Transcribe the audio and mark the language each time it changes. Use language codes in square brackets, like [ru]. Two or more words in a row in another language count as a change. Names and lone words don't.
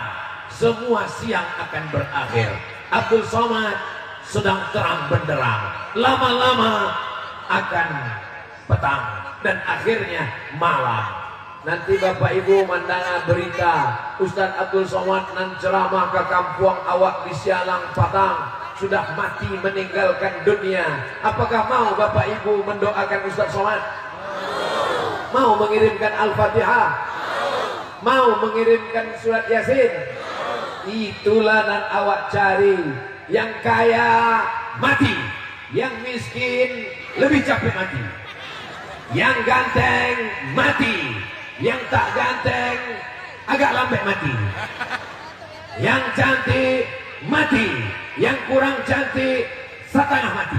[id] Semua siang akan berakhir. Abdul Somad sedang terang benderang, lama-lama akan petang dan akhirnya malam. Nanti Bapak Ibu mendengar berita Ustadz Abdul Somad nan ceramah ke kampung awak di Sialang Patang sudah mati meninggalkan dunia. Apakah mau Bapak Ibu mendoakan Ustadz Somad? Mau mengirimkan Al-Fatihah? Mau mengirimkan surat Yasin? Itulah nan awak cari. Yang kaya mati, yang miskin lebih capek mati, yang ganteng mati, yang tak ganteng agak lambat mati, yang cantik mati, yang kurang cantik setengah mati.